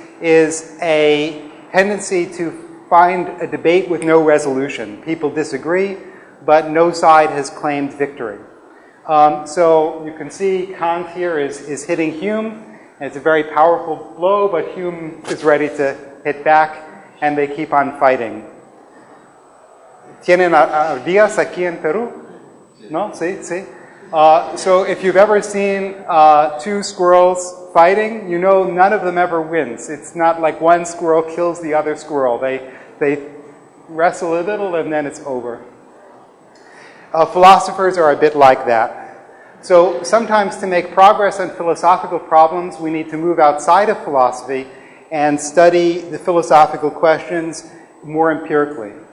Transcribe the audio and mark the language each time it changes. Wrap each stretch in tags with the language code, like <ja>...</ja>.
<en>is a tendency to find a debate with no resolution. People disagree, but no side has claimed victory. So you can see Kant here is hitting Hume. And it's a very powerful blow, but Hume is ready to hit back, and they keep on fighting.</en> <es>¿Tienen ardillas aquí en Perú? No? Sí, sí.</es> <en>So if you've ever seen two squirrels fighting, you know none of them ever wins. It's not like one squirrel kills the other squirrel. They wrestle a little and then it's over. Philosophers are a bit like that. So sometimes to make progress on philosophical problems, we need to move outside of philosophy and study the philosophical questions more empirically.</en>